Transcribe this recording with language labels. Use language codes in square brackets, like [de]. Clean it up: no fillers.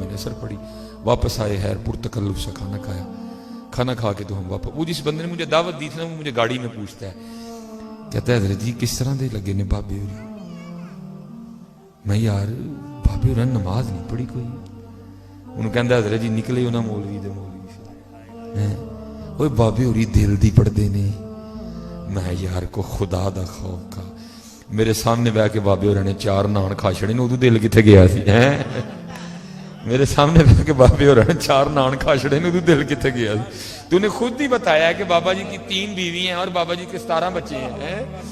[ur] میں نے عصر پڑھی واپس آئے خیر پرتکلف سے کھانا کھایا. کھانا کھا کے تو ہم واپس وہ جس بندے نے مجھے دعوت دی تھی نا وہ مجھے گاڑی میں پوچھتا ہے کہتا ہے [pa] حضرت جی کس طرح دے لگے نے بابے ہوری. میں یار بابے ہوری نماز نہیں پڑھی کوئی. انہوں کہندا حضرت جی نکلے انہاں مولوی دے مولوی اوے بابے ہوری دل دی پڑھدے نے. میں یار کو خدا دا خوف کا میرے سامنے بیٹھ کے بابے ہوراں نے 4 نان کھا چھڑے نے. ادو دل کتھے گیا سی میرے سامنے بیٹھ کے بابے ہوراں نے 4 نان کھا چھڑے نے. ادو دل کتھے گیا سی. [ur] تو نے خود ہی بتایا ہے کہ بابا جی کی 3 بیوی ہیں اور بابا جی کے 17 بچے ہیں.